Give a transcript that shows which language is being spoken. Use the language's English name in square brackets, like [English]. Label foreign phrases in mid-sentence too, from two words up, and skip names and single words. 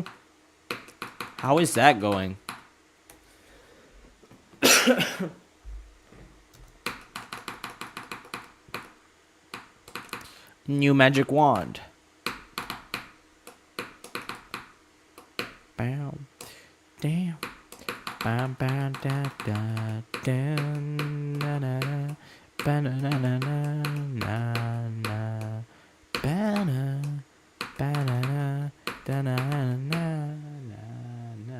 [English] How is that going? New magic wand. Bam. Damn. Bam bam da da da na na na ba na na na na na ba na ba na na da na na na.